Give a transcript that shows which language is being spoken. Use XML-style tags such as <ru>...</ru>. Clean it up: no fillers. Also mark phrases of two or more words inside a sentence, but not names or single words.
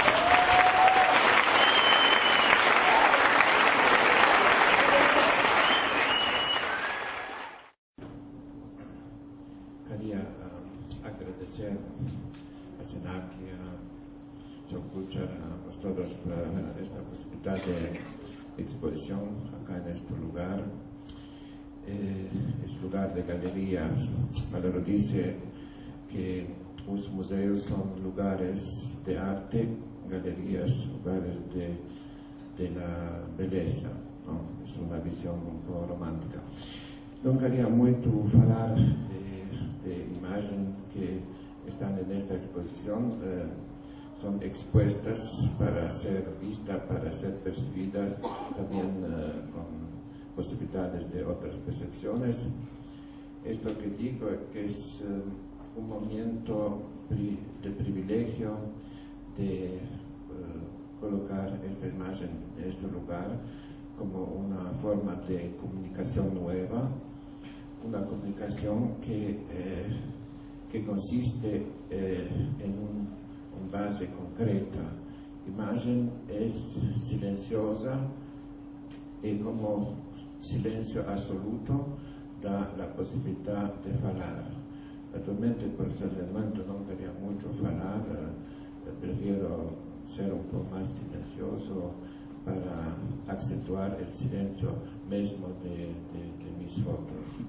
<pt>Queria agradecer a Senac e a João Kuchar, a todos por esta possibilidade de exposição acá neste lugar. Este lugar de galerias, Valero</pt> <es>dice que</es> <pt>os museus são lugares de arte, galerias, lugares</pt> <es>de la</es> <pt>beleza, ¿no? É uma visão um pouco romântica. Não queria muito falar de imagens que estão nesta exposição, são expuestas para ser vistas, para ser percebidas, também com</pt> <es>posibilidades de otras percepciones. Esto que digo es que es un momento de privilegio de colocar esta imagen en este lugar como una forma de comunicación nueva, una comunicación que consiste en una base concreta. Imagen es silenciosa y como</es> <pt>silêncio absoluto dá a possibilidade de falar. Naturalmente, por ser de momento, não queria muito falar, prefiro ser um pouco mais silencioso para acentuar o silêncio mesmo de minhas fotos.</pt>